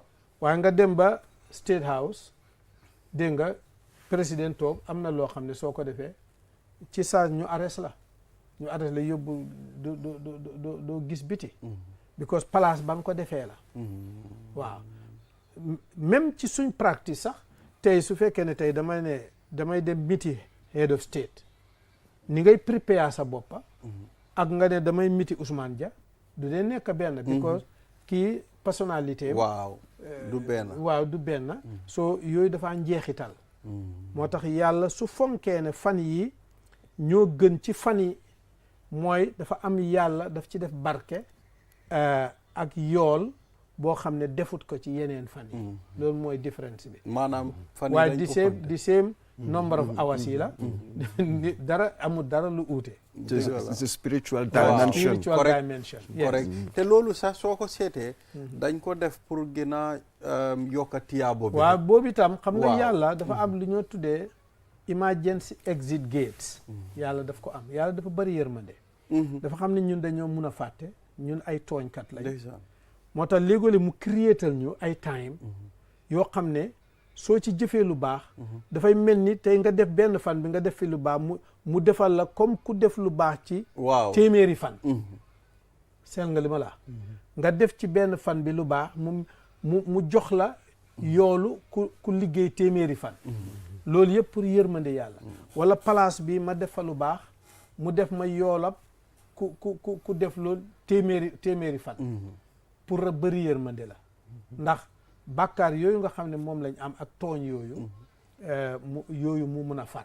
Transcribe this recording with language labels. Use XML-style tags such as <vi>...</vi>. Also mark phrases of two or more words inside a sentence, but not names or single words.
<wo>waaye nga dem ba State House dégg nga président toog am na loo xam ne soo ko defee ci saa ñu arrest la yóbbu doo gis biti because place ba nga ko defee la waaw même ci suñ practice sax tey su fekkee ne tey damay dem miti</wo> <en>head of state</en> <wo>ni ngay prépare sa boppa ak nga ne damay miti Ousmane Dia du dee nekk benn because kii personnalité waaw du benn so yooyu dafa njeexital moo tax yàlla su fonkee ne fan yi ñoo gën ci fan yi mooy dafa am yàlla daf ci def barke ak yool boo xam ne defut ko ci yeneen fan yi loolu mooy différence bi maanaam fan yi waaye di</wo> <en>same number of hours</en> <wo>yi la dara amul dara lu uute</wo> <en>it's a spiritual dimension</en> <wo>correct te loolu sax soo ko seetee dañ ko def pour gën a yokka tiyaabo bi waaw boobu itam xam nga yàlla dafa am lu ñoo tuddee</wo> <en>emergency exit gates</en> <wo>yàlla daf ko am yàlla dafa bari yërmande dafa xam ne ñun dañoo mun a fàtte ñun ay tooñkat lañ moo tax léegole mu créétal ñu ay time yoo xam ne soo ci jëfee lu baax dafay mel ni tey nga def benn fan bi nga def fi lu baax mu defal la comme ku def lu baax ci téeméeri fan seel nga li ma la nga def ci benn fan bi lu baax mu jox la yoolu ku liggéey téeméeri fan loolu yëpp pour yërmande yàlla wala place bi ma def fa lu baax mu def ma yoolab ku def loolu téeméeri fan pour a bëri yërmande la ndax bàkkaar yooyu nga xam ne moom lañ am ak tooñ yooyu mu mun a far</wo>